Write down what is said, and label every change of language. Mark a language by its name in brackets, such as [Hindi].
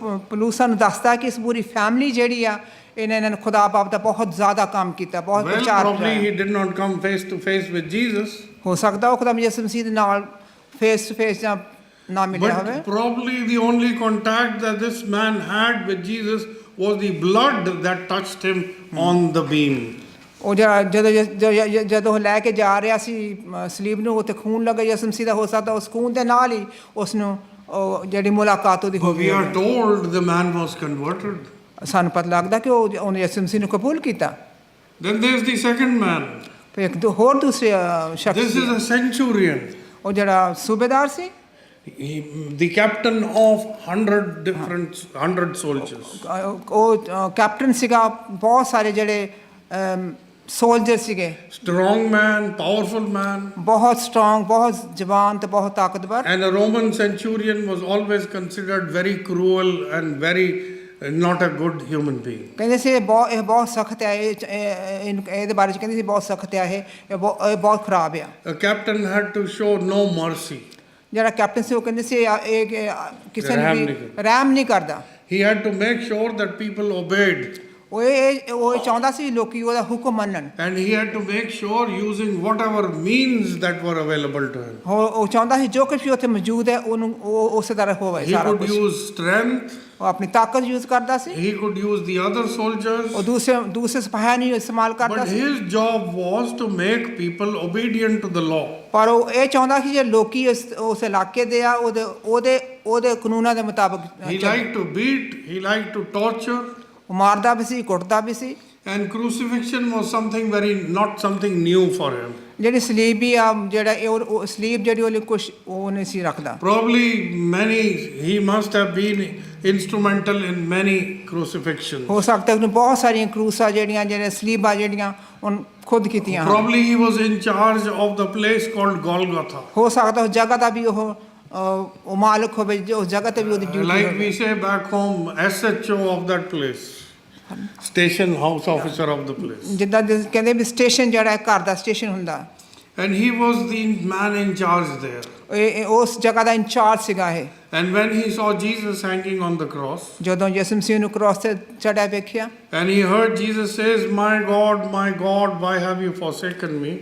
[Punjabi] Police ਨੂੰ ਦੱਸਦਾ ਕਿ ਇਸ ਪੂਰੀ ਫੈਮਿਲੀ ਜਿਹੜੀ ਆ ਇਹਨਾਂ ਨੇ ਖੁਦਾ ਬਾਪ ਦਾ ਬਹੁਤ ਜ਼ਿਆਦਾ ਕੰਮ ਕੀਤਾ ਬਹੁਤ ਪ੍ਰਚਾਰ ਕੀਤਾ। [English] Probably he did not come face to face with Jesus. [Punjabi] ਹੋ ਸਕਦਾ ਉਹ ਖੁਦਾ ਯਿਸੂ ਮਸੀਹ ਦੇ ਨਾਲ ਫੇਸ ਟੂ ਫੇਸ ਜਾਂ ਨਾ ਮਿਲਿਆ ਹੋਵੇ। [English] But probably the only contact that this man had with Jesus was the blood that touched him on the beam. [Punjabi] ਉਹ ਜਦੋਂ ਲੈ ਕੇ ਜਾ ਰਿਹਾ ਸੀ ਸਲੀਬ ਨੂੰ ਉੱਥੇ ਖੂਨ ਲੱਗਾ ਯਿਸੂ ਮਸੀਹ ਦਾ ਹੋ ਸਕਦਾ ਉਸ ਖੂਨ ਦੇ ਨਾਲ ਹੀ ਉਸ ਨੂੰ ਜਿਹੜੀ ਮੁਲਾਕਾਤ ਉਹਦੀ ਹੋ ਗਈ। [English] We are told the man was converted. [Punjabi] ਸਾਨੂੰ ਪਤਾ ਲੱਗਦਾ ਕਿ ਉਹਨੇ ਯਿਸੂ ਮਸੀਹ ਨੂੰ ਕਬੂਲ ਕੀਤਾ। [English] Then there is the second man. [Punjabi] ਫਿਰ ਇੱਕ ਹੋਰ ਦੂਸਰੇ ਸ਼ਖਸ [English] This is a centurion. [Punjabi] ਉਹ ਜਿਹੜਾ ਸੂਬੇਦਾਰ ਸੀ [English] The captain of 100 soldiers. [Punjabi] ਉਹ ਕੈਪਟਨ ਸੀਗਾ ਬਹੁਤ ਸਾਰੇ ਜਿਹੜੇ ਸੋਲਜਰ ਸੀਗੇ। [English] Strong man, powerful man. [Punjabi] ਬਹੁਤ ਸਟਰੋਂਗ ਬਹੁਤ ਜਵਾਨ ਤੇ ਬਹੁਤ ਤਾਕਤਵਰ। [English] And a Roman centurion was always considered very cruel and very not a good human being. [Punjabi] ਕਹਿੰਦੇ ਸੀ ਇਹ ਬਹੁਤ ਸਖਤ ਹੈ ਇਹਦੇ ਬਾਰੇ ਚ ਕਹਿੰਦੇ ਸੀ ਬਹੁਤ ਸਖਤ ਹੈ ਇਹ ਬਹੁਤ ਖਰਾਬ ਆ। [English] A captain had to show no mercy. [Punjabi] ਜਿਹੜਾ ਕੈਪਟਨ ਸੀ ਉਹ ਕਹਿੰਦੇ ਸੀ ਇਹ ਕਿਸੇ ਨੂੰ ਵੀ ਰਹਿਮ ਨਹੀਂ ਕਰਦਾ। [English] He had to make sure that people obeyed. [Punjabi] ਉਹ ਚਾਹੁੰਦਾ ਸੀ ਲੋਕੀ ਉਹਦਾ ਹੁਕਮ ਮੰਨਣ। [English] And he had to make sure using whatever means that were available to him. [Punjabi] ਉਹ ਚਾਹੁੰਦਾ ਸੀ ਜੋ ਕੁਝ ਵੀ ਉੱਥੇ ਮੌਜੂਦ ਹੈ ਉਹਨੂੰ ਉਹ ਉਸੇ ਤਰ੍ਹਾਂ ਹੋਵੇ ਸਾਰਾ ਕੁਝ। [English] He could use strength. [Punjabi] ਉਹ ਆਪਣੀ ਤਾਕਤ ਯੂਜ਼ ਕਰਦਾ ਸੀ। [English] He could use the other soldiers. [Punjabi] ਉਹ ਦੂਸਰੇ ਸਿਪਾਹੀਆਂ ਨੂੰ ਇਸਤੇਮਾਲ ਕਰਦਾ ਸੀ। [English] But his job was to make people obedient to the law. [Punjabi] ਪਰ ਉਹ ਇਹ ਚਾਹੁੰਦਾ ਸੀ ਜੇ ਲੋਕੀ ਉਸ ਇਲਾਕੇ ਦੇ ਆ ਉਹਦੇ ਕਾਨੂੰਨਾਂ ਦੇ ਮੁਤਾਬਕ। [English] He liked to beat. He liked to torture. [Punjabi] ਉਹ ਮਾਰਦਾ ਵੀ ਸੀ ਕੁੱਟਦਾ ਵੀ ਸੀ। [English] And crucifixion was not something new for him. [Punjabi] ਜਿਹੜੀ ਸਲੀਬ ਵੀ ਆ ਜਿਹੜਾ ਉਹ ਸਲੀਬ ਜਿਹੜੀ ਉਹਦੇ ਕੁਛ ਉਹ ਨਹੀਂ ਸੀ ਰੱਖਦਾ। [English] Probably he must have been instrumental in many crucifixions. [Punjabi] ਹੋ ਸਕਦਾ ਉਹਨੇ ਬਹੁਤ ਸਾਰੀਆਂ ਕਰੂਸਾਂ ਜਿਹੜੇ ਸਲੀਬਾਂ ਜਿਹੜੀਆਂ ਉਹ ਖੁਦ ਕੀਤੀਆਂ। [English] Probably he was in charge of the place called Golgotha. [Punjabi] ਹੋ ਸਕਦਾ ਉਸ ਜਗ੍ਹਾ ਦਾ ਵੀ ਉਹ ਮਾਲਕ ਹੋਵੇ, ਉਸ ਜਗ੍ਹਾ ਤੇ ਵੀ ਉਹਦੀ ਡਿਊਟੀ [English] Like [Punjabi] ਹੋਵੇ। [English] we say back home, SHO of that place, station house officer of the place. [Punjabi] ਜਿੱਦਾਂ ਕਹਿੰਦੇ ਵੀ ਸਟੇਸ਼ਨ ਜਿਹੜਾ ਘਰ ਦਾ ਸਟੇਸ਼ਨ ਹੁੰਦਾ। [English] And he was the man in charge there. [Punjabi] ਉਸ ਜਗ੍ਹਾ ਦਾ ਇੰਚਾਰਜ ਸੀਗਾ ਇਹ। [English] And when he saw Jesus hanging on the cross, [Punjabi] ਜਦੋਂ ਯਿਸੂ ਮਸੀਹ ਨੂੰ ਕ੍ਰਾਸ ਤੇ ਚੜ੍ਹਿਆ ਵੇਖਿਆ, [English] and he heard Jesus says, my God, why have you forsaken me?